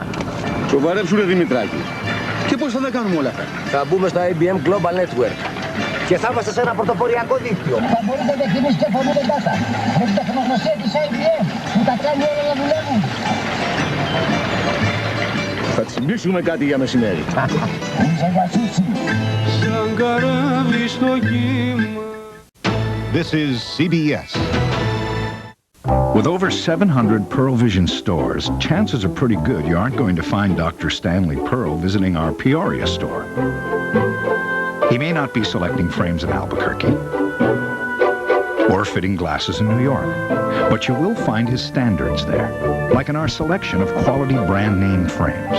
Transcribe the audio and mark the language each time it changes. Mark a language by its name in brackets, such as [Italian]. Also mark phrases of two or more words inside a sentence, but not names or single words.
[Greek] Σοβαρέψου ρε Δημητράκη. Και πώς θα τα κάνουμε όλα αυτά? Θα μπούμε στο IBM Global Network. Και θα είμαστε σε ένα πρωτοποριακό δίκτυο. Θα μπορείτε να κινήσεις και φωνείτε data. Με την τεχνογνωσία της IBM που τα κάνει όλα να δουλεύουν. Θα τσιμπήσουμε κάτι για μεσημέρι. [English] This is CBS. With over 700 Pearle Vision stores, chances are pretty good you aren't going to find Dr. Stanley Pearle visiting our Peoria store. He may not be selecting frames in Albuquerque or fitting glasses in New York, but you will find his standards there, like in our selection of quality brand name frames.